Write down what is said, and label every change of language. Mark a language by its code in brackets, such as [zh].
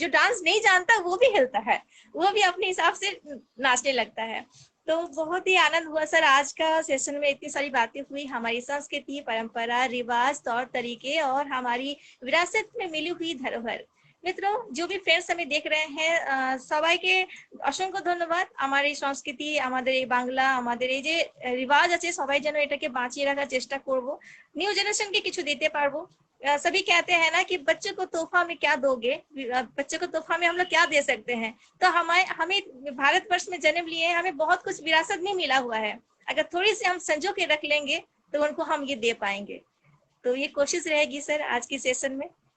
[hi] जो डांस नहीं जानता वो भी हिलता है, वो भी अपने हिसाब से नाचने लगता है। तो बहुत ही आनंद हुआ सर, आज का सेशन में इतनी सारी बातें हुई, हमारी संस्कृति, परंपरा, रिवाज, तौर तरीके और हमारी विरासत में मिली हुई धरोहर। मित्रों, जो भी फ्रेंड्स हमें देख रहे हैं [bn] সবাইকে অসংখ্য ধন্যবাদ। আমার এই সংস্কৃতি, আমাদের এই বাংলা, আমাদের এই যে রিওয়াজ আছে, সবাই যেন এটাকে বাঁচিয়ে রাখার চেষ্টা করব, নিউ জেনারেশনকে কিছু দিতে পারবো। [hi] सभी कहते हैं ना कि बच्चे को तोहफा में क्या दोगे, बच्चे को तोहफा में हम लोग क्या दे सकते हैं। तो हमें हमें भारतवर्ष में जन्म लिए हैं, हमें बहुत कुछ विरासत में मिला हुआ है। अगर थोड़ी सी हम संजो के रख लेंगे तो उनको हम ये दे पाएंगे। तो ये कोशिश रहेगी सर आज की सेशन में।